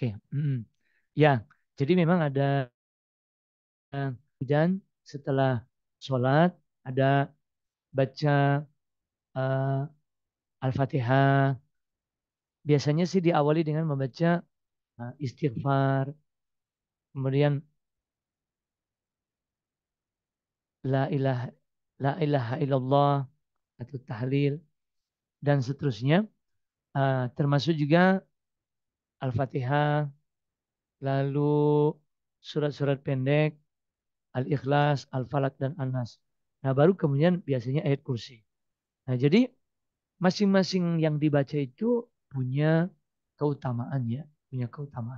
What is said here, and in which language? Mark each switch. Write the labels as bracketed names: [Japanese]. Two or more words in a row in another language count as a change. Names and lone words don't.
[Indonesian] Ya, jadi memang ada dan setelah sholat ada baca eh, Al-Fatihah. Biasanya sih diawali dengan membaca istighfar, kemudian [Arabic] لا إله لا إله إلا الله [Indonesian] atau tahlil dan seterusnya. Termasuk juga Al-Fatihah, lalu surat-surat pendek, Al-Ikhlas, Al-Falaq dan An-Nas. Nah, baru kemudian biasanya ayat kursi. Nah, jadi masing-masing yang dibaca itu punya keutamaan ya, punya keutamaan.